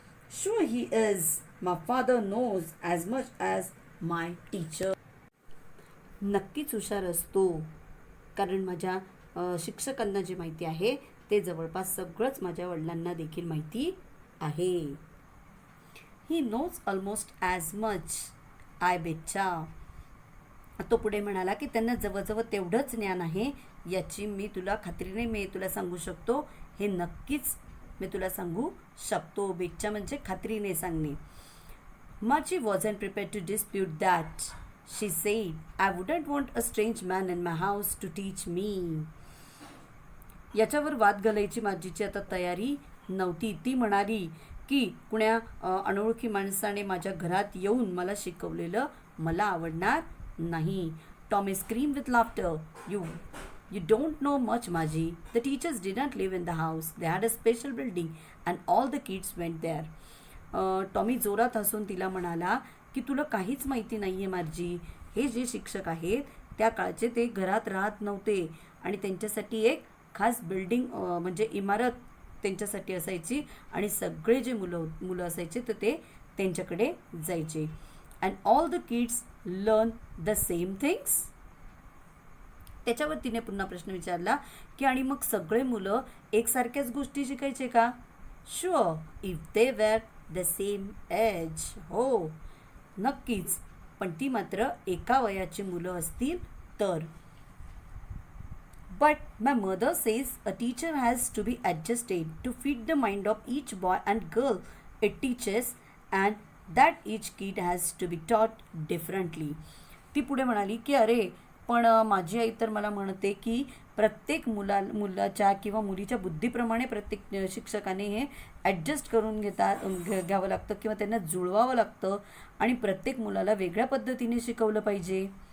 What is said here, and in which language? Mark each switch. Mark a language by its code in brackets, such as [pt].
[en] Sure he is. My father knows as much as my teacher. [mr] नक्कीच हुशार असतो, कारण माझ्या शिक्षकांना जी माहिती आहे ते जवळपास सगळंच माझ्या वडिलांना देखील माहिती आहे. [en] He knows almost as much, I betcha. [mr] तो पुढे म्हणाला की त्यांना जवळजवळ तेवढंच ज्ञान आहे, याची मी तुला सांगू शकतो. हे नक्कीच मी तुला सांगू शकतो. बेटचा म्हणजे खात्रीने सांगणे. [en] Margie wasn't prepared to dispute that. She said, I wouldn't want a strange man in my house to teach me. [mr] याच्यावर वाद घालायची मार्जीची आता तयारी नव्हती. ती म्हणाली की कुण्या अनोळखी माणसाने माझ्या घरात येऊन मला शिकवलेलं मला आवडणार नाही. [en] Tommy screamed with laughter. You don't know much, Margie. The teachers didn't live in the house. They had a special building and all the kids went there. [mr] Tommy जोरात हसून तिला म्हणाला की तुला काहीच माहिती नाही आहे मार्जी. हे जे शिक्षक आहेत त्या काळचे ते घरात राहत नव्हते आणि त्यांच्यासाठी एक खास बिल्डिंग म्हणजे इमारत त्यांच्यासाठी असायची आणि सगळे जे मुलं असायचे तर ते त्यांच्याकडे जायचे. [en] And all the kids learn the same things. [mr] त्याच्यावर तिने पुन्हा प्रश्न विचारला की आणि मग सगळे मुलं एकसारख्याच गोष्टी शिकायचे का? [en] Sure, if they were the same age. [mr] हो, नक्कीच, पण ती मात्र एका वयाची मुलं असतील तर. [en] But my mother says a teacher has to be adjusted to fit the mind of each boy and girl it teaches and that each kid has to be taught differently. [mr] ती पुढे म्हणाली की अरे पण माझी आई तर मला म्हणते की प्रत्येक मुलाच्या किंवा मुलीच्या बुद्धीप्रमाणे प्रत्येक शिक्षकाने हे ॲडजस्ट करून घ्यावं लागतं किंवा त्यांना जुळवावं लागतं आणि प्रत्येक मुलाला वेगळ्या पद्धतीने शिकवलं पाहिजे.